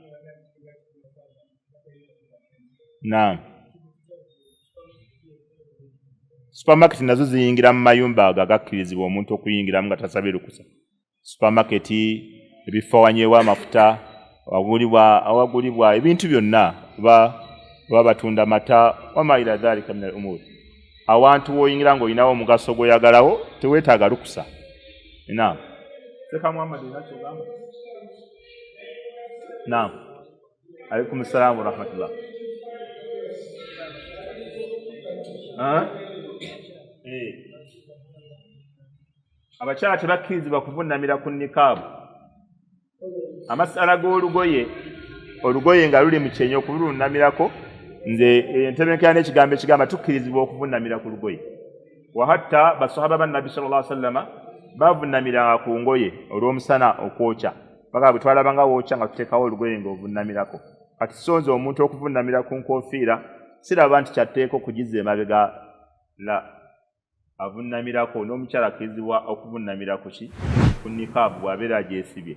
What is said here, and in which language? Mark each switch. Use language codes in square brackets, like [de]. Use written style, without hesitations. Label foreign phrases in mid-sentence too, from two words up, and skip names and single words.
[lg] Naam. Supermarket nazo ziyingira mu mayumba agakkirizibwa omuntu okuyingiramu nga tasabye lukusa. Supermarket, ebifo awanyeewo amafuta, awagulibwa ebintu byonna baba batunda mata [ar] وما إلى ذلك من الأمور. [lg] Awantu woyingira ng'olinawo omugaso gw'oyagalawo teweetaaga lukusa. Naam. Seka Muhammad nacho gamba. Naam. [ar] عليكم السلام ورحمة الله. [lg] Abakyala tebakkirizibwa kuvunnamira ku nikaabu. Amasala g'olugoye, olugoye nga luli mu kyenyi okulunnamirako, nze entebenkera n'ekigambo ekigamba tukkirizibwa okuvunnamira ku lugoye. Wa hatta basahaba ba Nabbi [ar] صلى الله عليه وسلم [lg] bavunnamira ku ngoye olw'omusana okwokya. Bwe twalabanga wookya nga tuteekawo olugoye ng'ovunnamirako. Kati sonze omuntu okuvunnamira ku nkofiira siraba nti kyatteeka okugiza emabega la avunnamirako n'omukyala akkirizibwa okuvunnamira ku ki ku nikaabu bw'abeera agyesibye.